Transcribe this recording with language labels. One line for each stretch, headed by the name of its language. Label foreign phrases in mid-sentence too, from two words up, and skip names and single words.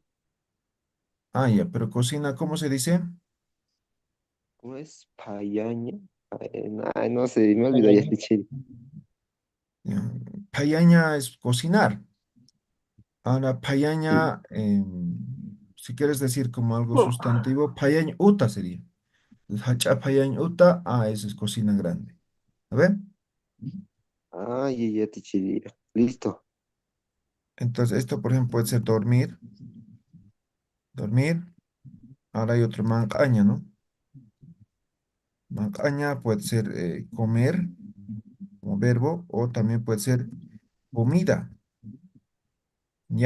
Spanish: Ah, ya, pero cocina, ¿cómo se dice? ¿Cómo es? Payaña. Ay, no sé, me olvidó ya este chile. Ya, payaña es cocinar. Ahora, payaña, si quieres decir como algo sustantivo,
Aymara: payaña uta
Spanish: sería.
Aymara: Hachapayaña uta,
Spanish: eso es cocina grande. ¿A ver? Ay, ya te chile. Listo. Entonces, esto, por ejemplo, puede ser dormir, dormir. Ahora hay otro mancaña, ¿no? Mancaña puede ser comer como verbo o también puede ser comida, ¿ya?